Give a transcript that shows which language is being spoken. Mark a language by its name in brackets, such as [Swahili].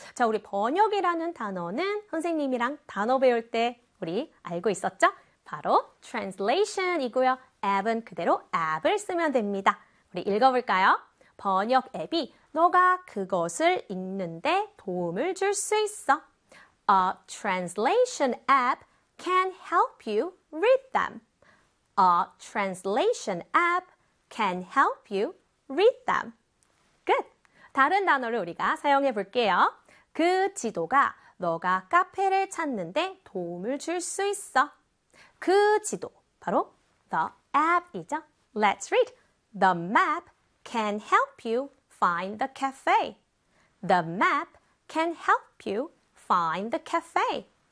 [Korean] 자, 우리 번역이라는 단어는 선생님이랑 단어 배울 때 우리 알고 있었죠? 바로 translation이고요. 앱은 그대로 앱을 쓰면 됩니다. 우리 읽어볼까요? 번역 앱이 너가 그것을 읽는데 도움을 줄수 있어. [English] A translation app can help you read them. A translation app can help you read them. Good. [Korean] 다른 단어를 우리가 사용해 볼게요. 그 지도가 너가 카페를 찾는데 도움을 줄수 있어. 그 지도, 바로 [English] the app [Korean] 이죠. [English] Let's read. The map can help you find the cafe. The map can help you find the cafe.